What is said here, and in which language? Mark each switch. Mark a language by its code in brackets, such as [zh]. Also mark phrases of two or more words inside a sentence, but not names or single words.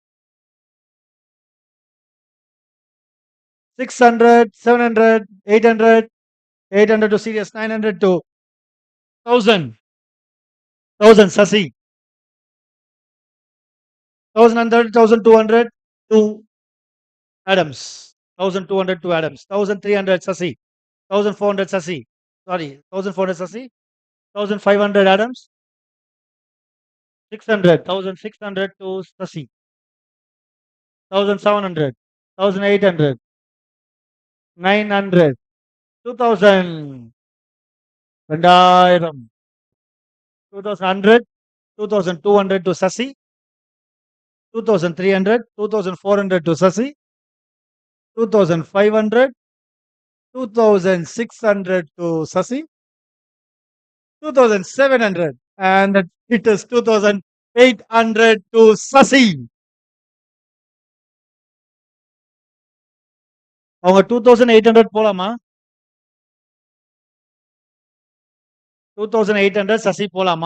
[en] 600. 700. 800. 800 to serious. 900 to 1000. 1000 Sasi. 1100. 1200 to Adams. 1200 to Adams. 1300 Sasi. 1400 Sasi. Sorry. 1400 Sasi. 1500 Adams. 600. 1600 to Sasi. 1700. 1800. 900. 2000. 2000. 2100. 2200 to Sasi. 2300. 2400 to Sasi. 2500. 2600 to Sasi. 2700. And it is 2800 to Sasi. [ta] அவங்க 2800 போலாமா? 2800 சசி போலாமா?